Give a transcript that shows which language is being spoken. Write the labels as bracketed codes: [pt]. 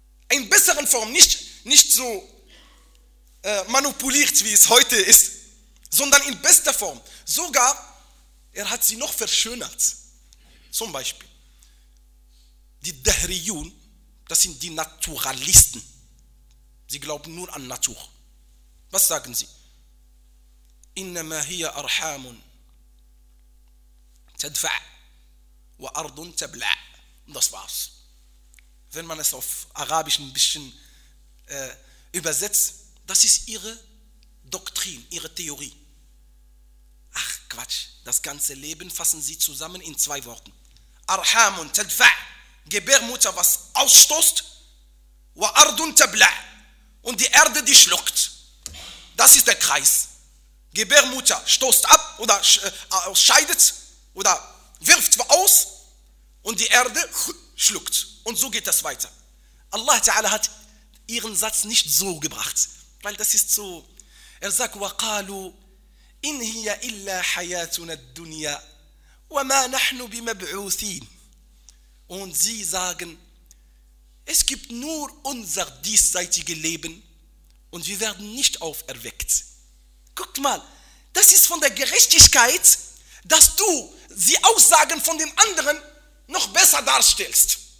[de] In besseren Form, nicht so manipuliert, wie es heute ist, sondern in bester Form. Sogar, er hat sie noch verschönert. Zum Beispiel, die Dahriyun, das sind die Naturalisten. Sie glauben nur an Natur. Was sagen sie? [ar] إنما هي أرحام تدفع وأرض تبلع. [de] Das war's. Wenn man es auf Arabisch ein bisschen übersetzt, das ist ihre Doktrin, ihre Theorie. Ach Quatsch, das ganze Leben fassen sie zusammen in zwei Worten. [ar] أرحام تدفع, [de] Gebärmutter, was ausstoßt, [ar] وأرض تبلع, [de] und die Erde, die schluckt. Das ist der Kreis. Gebärmutter stoßt ab oder scheidet oder wirft aus und die Erde schluckt. Und so geht das weiter. Allah Ta'ala hat ihren Satz nicht so gebracht, weil das ist so. Er sagt, [ar] وَقَالُوا إِنْ هِيَ إِلَّا حَيَاتُنَا الدُّنْيَا وَمَا نَحْنُ بِمَبْعُوثِينَ. [de] Und sie sagen, es gibt nur unser diesseitiges Leben und wir werden nicht auferweckt. Guckt mal, das ist von der Gerechtigkeit, dass du die Aussagen von den anderen noch besser darstellst.